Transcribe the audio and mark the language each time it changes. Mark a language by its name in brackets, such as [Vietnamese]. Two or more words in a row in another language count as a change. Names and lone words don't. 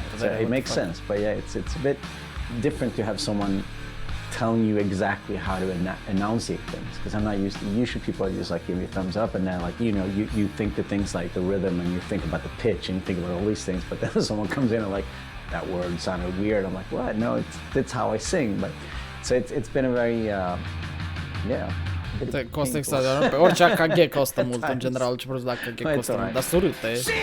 [English] So it makes sense, but yeah, it's a bit different to have someone telling you exactly how to enunciate things, because I'm not used to, usually people are just like give me a thumbs up and then like, you know, you think the things like the rhythm and you think about the pitch and you think about all these things, but then someone comes in and like, that word sounded weird. I'm like, what? No, that's how I sing. But so it's been a very, yeah. [Romanian] Costă extraordinar. Pe orice AKG costă mult în general, ce produs de AKG costă mult, dar surâte.